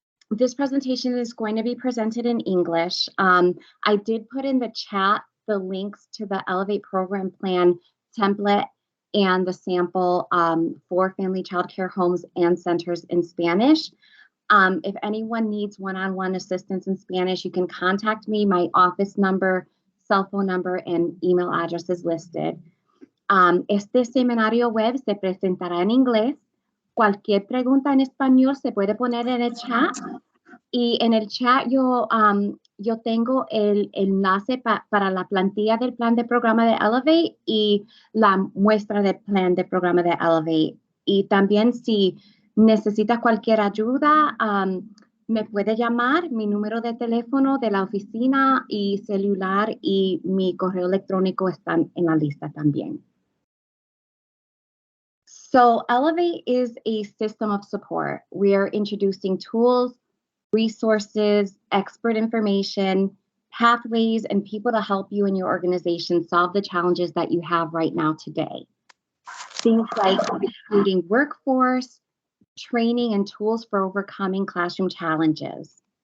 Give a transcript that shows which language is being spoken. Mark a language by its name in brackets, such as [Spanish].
[English] This presentation is going to be presented in English. I did put in the chat the links to the Elevate program plan template and the sample for family child care homes and centers in Spanish. If anyone needs one-on-one assistance in Spanish, you can contact me. My office number, cell phone number, and email address is listed. [Spanish] Este seminario web se presentará en inglés. Cualquier pregunta en español se puede poner en el chat. Y en el chat yo tengo el enlace para la plantilla del plan de programa de Elevate y la muestra del plan de programa de Elevate. Y también si necesita cualquier ayuda, me puede llamar. Mi número de teléfono de la oficina y celular y mi correo electrónico están en la lista también. [English] So Elevate is a system of support. We are introducing tools, resources, expert information, pathways, and people to help you and your organization solve the challenges that you have right now today. Things like recruiting workforce, training, and tools for overcoming classroom challenges.